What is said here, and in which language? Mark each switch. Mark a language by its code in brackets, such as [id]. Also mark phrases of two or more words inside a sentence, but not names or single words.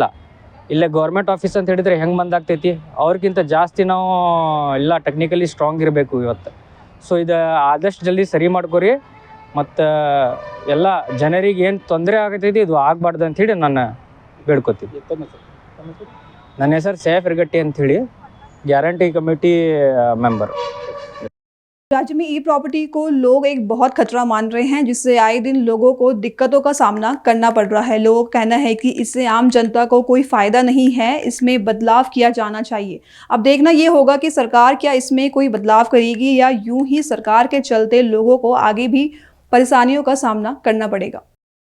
[kn] ಇಲ್ಲೇ [en] government office [kn] ಅಂತ ಹೇಳಿದ್ರೆ ಹೆಂಗೆ ಬಂದಾಗ್ತೈತಿ, ಅವ್ರಿಗಿಂತ ಜಾಸ್ತಿ ನಾವು ಎಲ್ಲ [en] technically strong [kn] ಇರಬೇಕು ಇವತ್ತು. ಸೊ ಇದು ಆದಷ್ಟು ಜಲ್ದಿ ಸರಿ ಮಾಡ್ಕೋರಿ. ಮತ್ತು ಎಲ್ಲ ಜನರಿಗೆ ಏನು ತೊಂದರೆ ಆಗತೈತಿ ಇದು ಆಗಬಾರ್ದು ಅಂಥೇಳಿ ನಾನು ಬೇಡ್ಕೊತೀನಿ. ನನ್ನ ಹೆಸರು ಸೈಫ್ ಇರ್ಗಟ್ಟಿ ಅಂಥೇಳಿ, [en] guarantee committee member. [hi] राज्य में ई प्रॉपर्टी को लोग एक बहुत खतरा मान रहे हैं, जिससे आए दिन लोगों को दिक्कतों का सामना करना पड़ रहा है। लोगों का कहना है कि इससे आम जनता को कोई फ़ायदा नहीं है, इसमें बदलाव किया जाना चाहिए। अब देखना ये होगा कि सरकार क्या इसमें कोई बदलाव करेगी या यूं ही सरकार के चलते लोगों को आगे भी परेशानियों का सामना करना पड़ेगा।